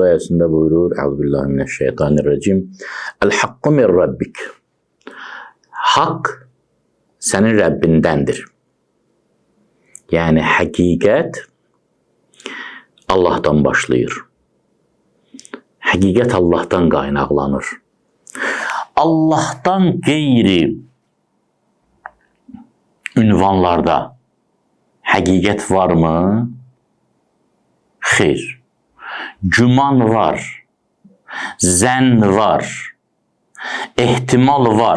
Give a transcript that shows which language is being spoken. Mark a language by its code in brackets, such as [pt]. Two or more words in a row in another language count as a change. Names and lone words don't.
[az] ayəsində buyurur: [ar] أعوذ بالله من الشيطان الرجيم. الحق من ربك. [tr] Hak senin Rəbbindendir. [az] Yani hakikat Allah'tan başlayır. Hakikat Allah'tan qaynaqlanır. Allah'tan qeyri ünvanlarda hakikat var mı? Xeyr. Güman var. Zənn var. Ehtimal var.